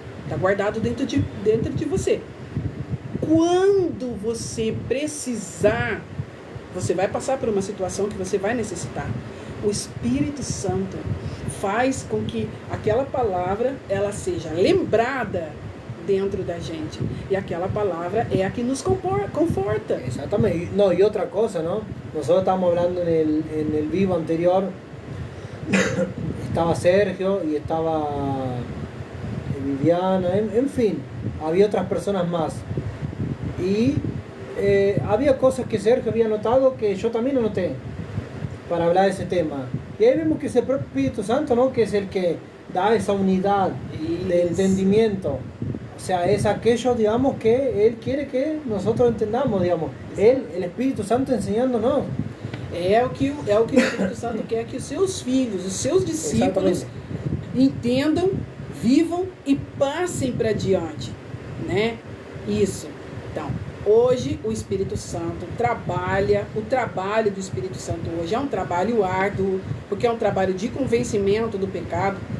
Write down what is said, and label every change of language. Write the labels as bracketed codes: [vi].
[pt] Está guardado dentro de você. Quando você precisar, você vai passar por uma situação que você vai necessitar. O Espírito Santo faz com que aquela palavra ela seja lembrada dentro da gente. E aquela palavra é a que nos conforta. [es] Exatamente. No, y otra cosa, ¿no? Nosotros estábamos hablando en el vivo anterior. Estaba Sergio y estaba Viviana, en fin, había otras personas más. Y había cosas que Sergio había notado que yo también anoté para hablar de ese tema. Y ahí vemos que es el propio Espíritu Santo, ¿no? Que es el que da esa unidad de entendimiento. O sea, es aquello, digamos, que Él quiere que nosotros entendamos, digamos. Él, el Espíritu Santo enseñándonos. [pt] É o que o Espírito Santo quer que os seus filhos, os seus discípulos entendam, vivam e passem para diante, né? Isso. Então, hoje o Espírito Santo trabalha, o trabalho do Espírito Santo hoje é um trabalho árduo, porque é um trabalho de convencimento do pecado.